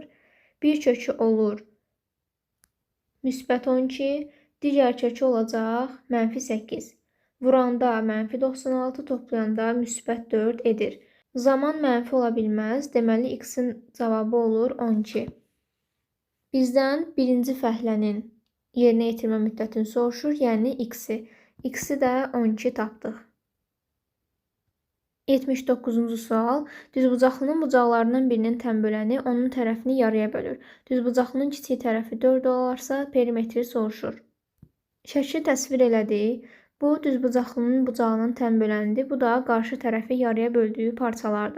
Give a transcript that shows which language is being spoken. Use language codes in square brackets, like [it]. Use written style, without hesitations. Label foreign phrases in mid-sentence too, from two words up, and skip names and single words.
[az] Bir kökü olur müsbət 12, digər kökü olacaq mənfi 8. Vuranda mənfi 96, toplayanda müsbət 4 edir. Zaman mənfi ola bilməz, deməli x-in cavabı olur 12. Bizdən birinci fəhlənin yerinə yetirmə müddətini soruşur, yəni x-i. X-i də 12 tapdıq. 79-cu sual. Düzbucaqlının bucaqlarından birinin tənböləni onun tərəfini yarıya bölür. Düzbucaqlının kiçik tərəfi 4 olarsa perimetri soruşur. Şəkli təsvir elədik. Bu düzbucaqlının bucağının tənbölənidir. Bu da qarşı tərəfi yarıya böldüyü parçalardır.